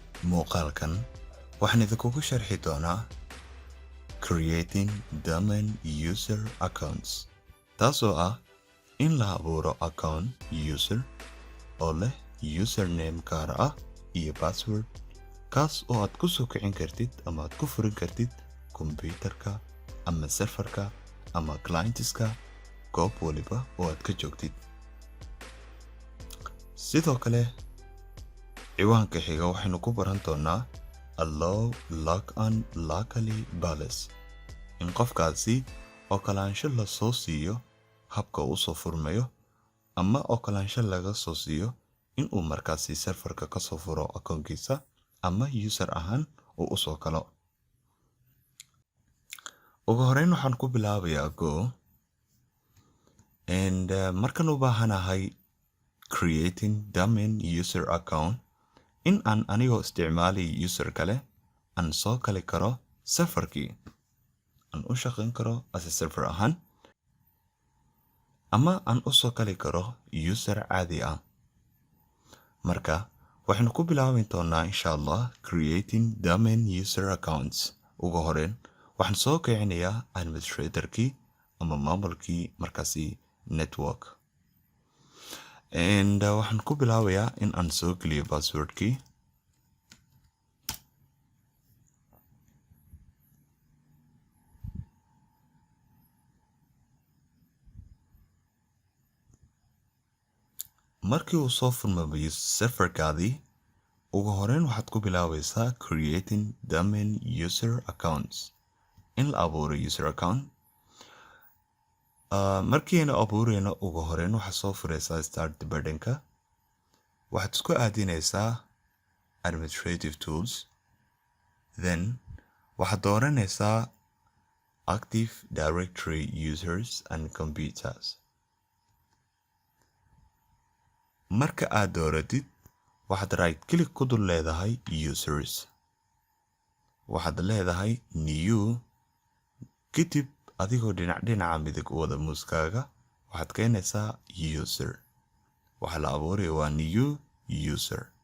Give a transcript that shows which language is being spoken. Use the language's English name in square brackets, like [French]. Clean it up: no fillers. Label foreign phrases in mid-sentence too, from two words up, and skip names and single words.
[Somali] muuqaalkan waxaan idinkugu sharxi doonaa [English] creating domain user accounts [Somali] taasoo ah in la abuuro [English] account user [Somali] oo leh username gaar ah iyo password kaas oo aad ku soo kicin kartid ama aad ku furin kartid kombiyuutarka ama serverka ama clientska goob waliba oo aad ka joogtid. sidoo kale ciwaanka xiga waxaynu ku baran doonaa [English] allow login locally balance [Somali] in qofkaasi okolaansho la soo siiyo habka uu soo furmayo ama okolaansho laga soo siiyo in uu markaasi serverka ka soo furo akoonkiisa ama user ahaan uu u soo galo. ugu horeyn waxaan ku bilaabayaa go markaan u baahanahay [English] creating domain user account [Somali] in aan anigoo isticmaalay user kale aan soo gali karo serverkii aan u shaqayn karo [English] as a server [Somali] ahaan ama aan u soo gali karo user caadi ah. marka waxaynu ku bilaabi doonaa [Arabic] إن شاء الله [English] creating domain user accounts. [Somali] ugu horeyn waxaan soo kicinayaa administratorkii ama maamulkii markaasi network waxaan ku bilaabayaa in aan soo geliyo passwordkii. markii uu soo furmayo serverkaadii ugu horeyn waxaad ku bilaabaysaa [English] creating domain user accounts [Somali] in la abuuro [English] user account. [Somali] markiina abuureyno ugu horeyn waxaad soo furaysaa [English] start buttonka [Somali] waxaad isku aadinaysaa [English] administrative tools [Somali] then waxaad dooranaysaa [English] active directory users and computers. [Somali] marka aad dooratid waxaad [English] right click [Somali] ku dul leedahay users waxaad leedahay new kadib adigoo dhinaca midig u wada muuskaaga waxaad keenaysaa user waxa la abuurayo waa [English] new user.